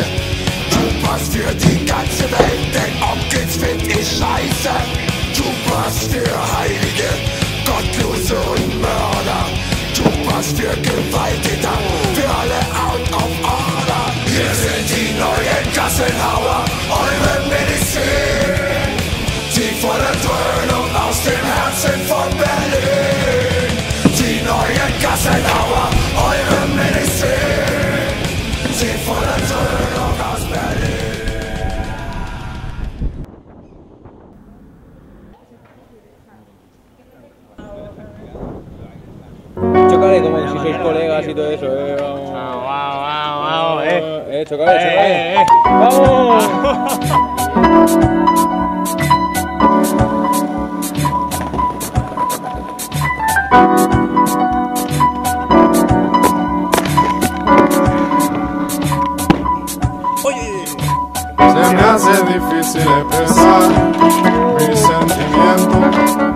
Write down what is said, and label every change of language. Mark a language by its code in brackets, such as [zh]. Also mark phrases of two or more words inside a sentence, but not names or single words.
[de] Du passt für die ganze Welt, denn Onkels find ich scheiße. Du passt für Heilige, Gottlose und Mörder. Du passt für Gewalttäter, für alle [en] out of order. [de] Wir sind die neuen Gassenhauer, eure Medizin. Die volle Dröhnung aus dem Herzen von Berlin. Die neuen Gassenhauer, eure Medizin. Die volle Dröhnung aus Berlin. [es] Chocale como si sois colegas y todo eso, vamos. Vamos, chocale. ¡Vamos! Se me hace difícil expresar mis sentimientos.